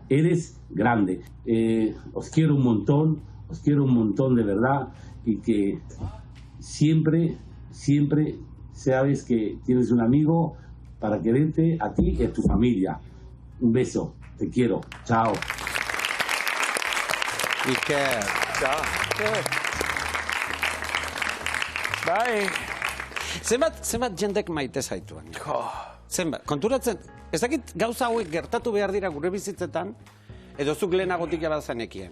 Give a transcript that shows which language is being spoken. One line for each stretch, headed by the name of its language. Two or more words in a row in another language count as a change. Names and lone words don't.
Spanish: Eres grande. Os quiero un montón de verdad, y que siempre sabes que tienes un amigo para quererte a ti y a tu familia. Un beso, te quiero, chao. Iker.
Basque: Bai. Zenbat jendek maite zaituen? Zenbat, konturatzen, ez dakit gauza hauek gertatu behar dira gure bizitzetan, edo zuk lehenagotik jabazenekien?